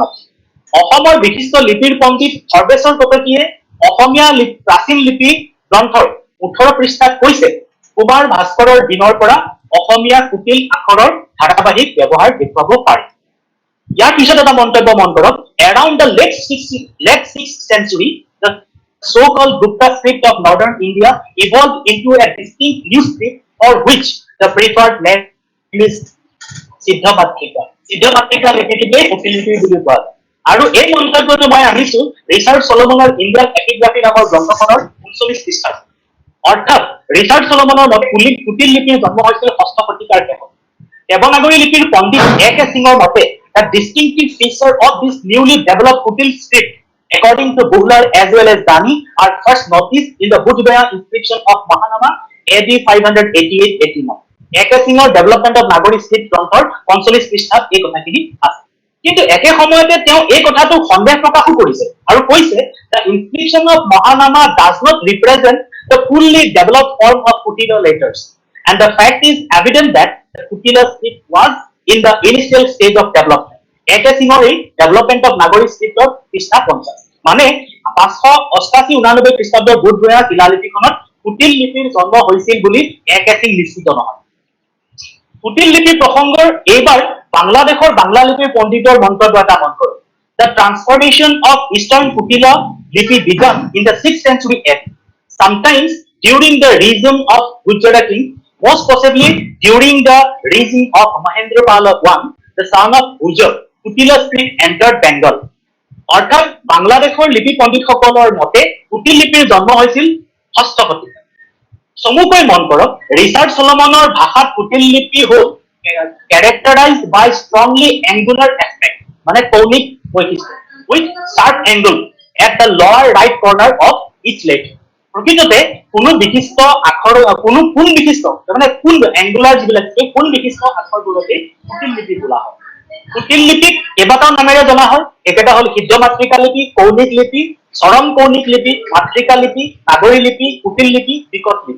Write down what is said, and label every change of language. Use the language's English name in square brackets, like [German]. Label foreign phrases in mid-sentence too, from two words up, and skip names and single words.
[Assamese] অসমৰ বিশিষ্ট লিপিৰ পণ্ডিত সৰ্বেশ্বৰ কটকীয়ে অসমীয়া প্ৰাচীন লিপি গ্ৰন্থৰ 18 পৃষ্ঠাত কৈছে কুমাৰ ভাস্কৰৰ দিনৰ পৰা অসমীয়া কুটিল আখৰৰ ধাৰাবাহিক ব্যৱহাৰ দেখুৱাব পাৰি। ইয়াৰ পিছত এটা মন্তব্য মন কৰক, [English] around the late 6th century the so-called Gupta script of northern India evolved into a distinct new script for which the preferred name is সিদ্ধমাতৃকা। [Assamese] সিদ্ধমাতৃকা লিপিটোকে কুটিল লিপি বুলি কোৱা হয়। আৰু এই মন্তব্যটো মই আনিছো ৰিচাৰ্ড চলোমনৰ ইণ্ডিয়ান এপিগ্ৰাফি নামৰ গ্ৰন্থখনৰ 39 পৃষ্ঠাত। অৰ্থাৎ ৰিচাৰ্ড চলোমনৰ মতে কুটিল লিপিৰ জন্ম হৈছিল 6ষ্ঠ শতিকাৰ শেষত। দেৱনাগৰী লিপিৰ পণ্ডিত এ.কে সিঙৰ মতে [English] the distinctive feature of this newly developed kutil script according to Buhler as well as Dani are first noticed in the Bodhgaya inscription of Mahanama AD 588-89 [Assamese] একে সিঙৰ ডেভেলপমেন্ট অফ নাগৰী স্ক্ৰিপ্ট গ্ৰন্থৰ 45 পৃষ্ঠাত এই কথাখিনি আছে। কিন্তু একে সময়তে তেওঁ এই কথাটো সন্দেহ প্ৰকাশো কৰিছে আৰু কৈছে [English] the inscription of Mahanama does not represent the fully developed form of Kutila letters and the fact is evident that the Kutila script was in the initial stage of development. [Assamese] একে সিঙৰ এই ডেভেলপমেন্ট অফ নাগৰী স্ক্ৰিপ্টৰ পৃষ্ঠা 50 মানে 588-89 খ্ৰীষ্টাব্দৰ বুধগয়া শিলালিপিখনত কুটিল লিপিৰ জন্ম হৈছিল বুলি একে সিং নিশ্চিত নহয়। কুটিল লিপি প্ৰসংগৰ এইবাৰ বাংলাদেশৰ বাংলা লিপিৰ পণ্ডিতৰ মন্তব্য এটা মন কৰক। [English] The transformation of Eastern Kutila lipi began in the 6th century AD, sometimes during the reign of Gujjara king, most possibly during the reign of Mahendrapala I, the son of Gujjar. Kutila script entered Bengal. [Assamese] অৰ্থাৎ বাংলাদেশৰ লিপি পণ্ডিতসকলৰ মতে কুটিল লিপিৰ জন্ম হৈছিল 6ষ্ঠ শতিকাত। চমুকৈ মন কৰক ৰিচাৰ্ড চলোমনৰ ভাষাত কুটিল লিপি হ'ল [English] characterized by strongly angular aspect [Assamese] মানে কৌণিক বৈশিষ্ট্য [English] with sharp angle at the lower right corner of each letter. [Assamese] প্ৰকৃততে কোনো বিশিষ্ট আখৰ কোনো কোন বিশিষ্ট মানে কোন এংগুলাৰ যিবিলাক কোন বিশিষ্ট আখৰবোৰকে কুটিল লিপি বোলা হয়। কুটিল লিপিক কেইবাটাও নামেৰে জনা হয়। একেটা হ'ল সিদ্ধ মাতৃকা লিপি, কৌণিক লিপি, চৰম কৌণিক লিপি, মাতৃকা লিপি, নাগৰী লিপি, কুটিল লিপি, বিকট লিপি।